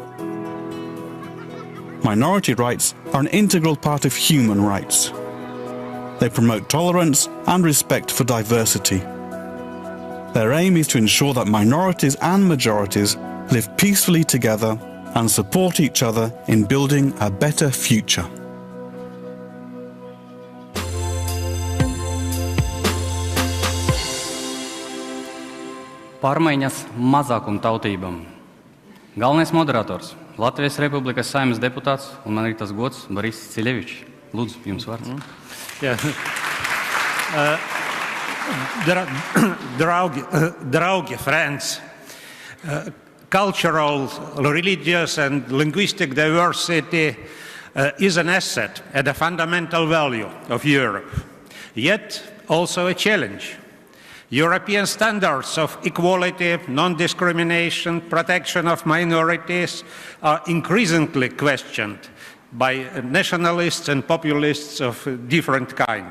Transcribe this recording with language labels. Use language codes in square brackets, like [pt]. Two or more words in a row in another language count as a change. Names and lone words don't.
[en] Minority rights are an integral part of human rights. They promote tolerance and respect for diversity. Their aim is to ensure that minorities and majorities live peacefully together and support each other in building a better future. [lv] Pārmaiņas mazākumtautībām. Galvenais moderators – Latvijas Republikas Saeimas deputāts, un man ir tas gods Boris Cilevичs. Lūdzu, jums vārds. Draugi, [en] friends, cultural, religious and linguistic diversity is an asset and a fundamental value of Europe, yet also a challenge. European standards of equality, non-discrimination, protection of minorities are increasingly questioned by nationalists and populists of different kinds.